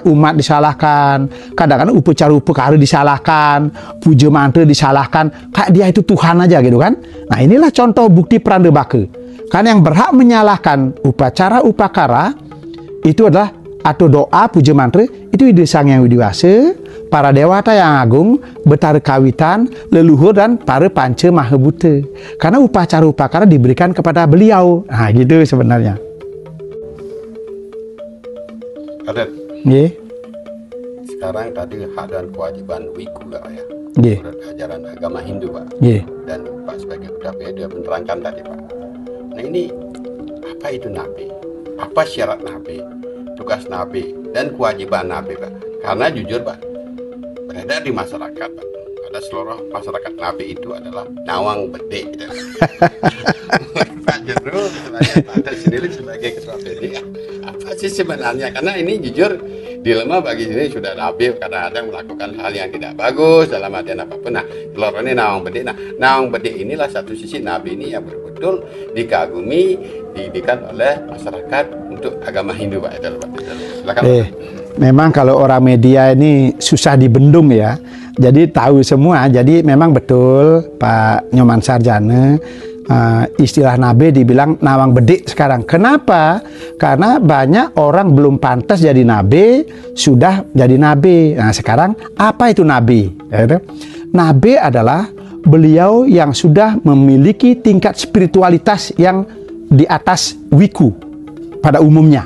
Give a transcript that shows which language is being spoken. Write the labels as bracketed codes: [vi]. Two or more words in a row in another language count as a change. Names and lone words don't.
[id] Umat disalahkan, kadang-kadang upacara disalahkan, puja mantra disalahkan, kayak dia itu Tuhan aja gitu kan. Nah inilah contoh bukti Prandebaka. Karena yang berhak menyalahkan upacara upakara itu adalah atau doa puja mantra itu ide Sang Yang Widi Wasa, para dewata yang agung, betara kawitan, leluhur dan para panca maha buta. Karena upacara-upacara diberikan kepada beliau. Nah, gitu sebenarnya. Kadet. Nggih. Sekarang tadi hak dan kewajiban wiku Pak ya. Nggih. Menurut ajaran agama Hindu Pak. Nggih. Dan Pak sebagai UTP dia menerangkan tadi Pak. Nah ini apa itu nabi? Apa syarat nabi? Tugas nabi dan kewajiban nabi Pak. Karena jujur Pak, beredar di masyarakat Pak. Ada seluruh masyarakat nabi itu adalah [ban] nawang bedek. [id] Pak Jendro ada sendiri sebagai ketua PD. Apa sih sebenarnya? Karena ini jujur dilema bagi sini sudah nabi kadang-kadang melakukan hal yang tidak bagus dalam artian apapun. Nah, telur ini [ban] nawang bedek. [id] Nah, [ban] nawang bedek [id] inilah satu sisi nabi ini yang betul-betul dikagumi, didikan oleh masyarakat untuk agama Hindu Pak. Silakan. Memang kalau orang media ini susah dibendung ya. Jadi tahu semua. Jadi memang betul Pak Nyoman Sarjana, istilah nabi dibilang [ban] nawang bedik [id] sekarang. Kenapa? Karena banyak orang belum pantas jadi nabi, sudah jadi nabi. Nah sekarang apa itu nabi? Nabi adalah beliau yang sudah memiliki tingkat spiritualitas yang di atas wiku pada umumnya.